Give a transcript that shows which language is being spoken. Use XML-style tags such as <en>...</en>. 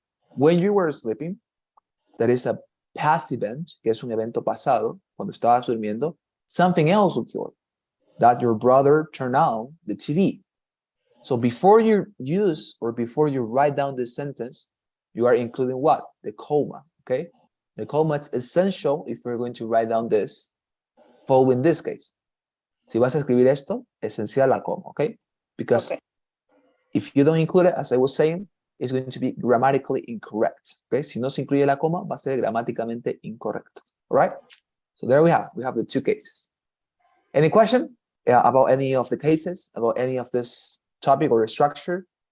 <en>When you were sleeping, that is a past event,</en> <es>que es un evento pasado, cuando estabas durmiendo,</es> <en>something else occurred, that your brother turned on the TV. So before you use or before you write down this sentence, you are including what? The comma, okay? The comma is essential if we're going to write down this following this case.</en> <es>Si vas a escribir esto, esencial la coma, okay?</es> <en>Because if you don't include it, as I was saying, it's going to be grammatically incorrect, okay?</en> <es>Si no se incluye la coma, va a ser gramáticamente incorrecto, all right?</es> <en>So there we have the two cases. Any question about any of the cases, about any of this topic or structure?</en>